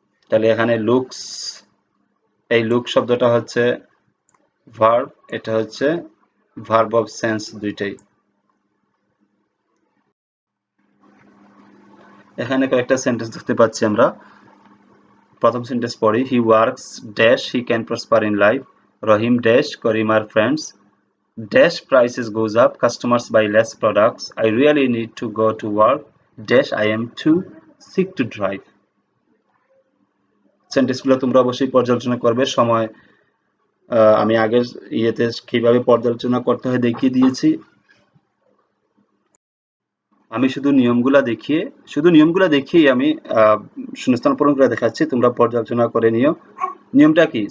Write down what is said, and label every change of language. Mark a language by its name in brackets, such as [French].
[Bangla] তাহলে এখানে লুকস, এই লুক শব্দটা হচ্ছে ভার্ব, এটা হচ্ছে ভার্ব অফ সেন্স, দুইটাই। এখানে কয়েকটা সেন্টেন্স দেখতে পাচ্ছি আমরা। প্রথম সেন্টেন্স পড়ি, [English] He works dash he can prosper in life, Rahim dash Karim are friends, dash prices goes up, customers buy less products, I really need to go to work, dash I am too sick to drive। [Bangla] সেন্টেন্সগুলো তোমরা অবশ্যই পর্যালোচনা করবে। সময় আমি আগের ইয়েতে কিভাবে পর্যালোচনা করতে হয় দেখিয়ে দিয়েছি। আমি শুধু নিয়মগুলা দেখিয়ে আমি শূন্যস্থান পূরণ করে দেখাচ্ছি, তোমরা পর্যালোচনা করে নিও। নিয়মটা কি?